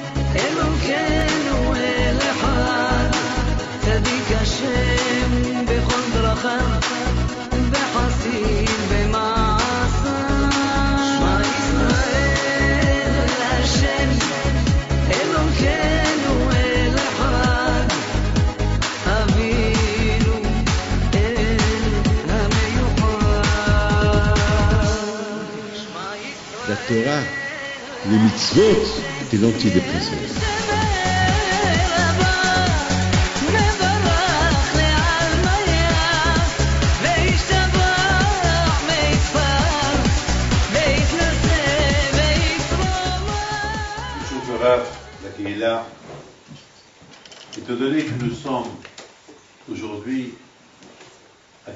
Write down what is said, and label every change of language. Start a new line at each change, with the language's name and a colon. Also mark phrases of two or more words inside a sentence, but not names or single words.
Hebrew: אלוקינו אל אחד, צדיק השם בכל דרכיו, בחסיד במעשיו. שמע ישראל השם אלוקינו אל אחד, אבינו אל המיוחד.
French: La Torah, les mitzvot, c'est l'antidépresseur. La Kehila, étant donné que nous sommes aujourd'hui à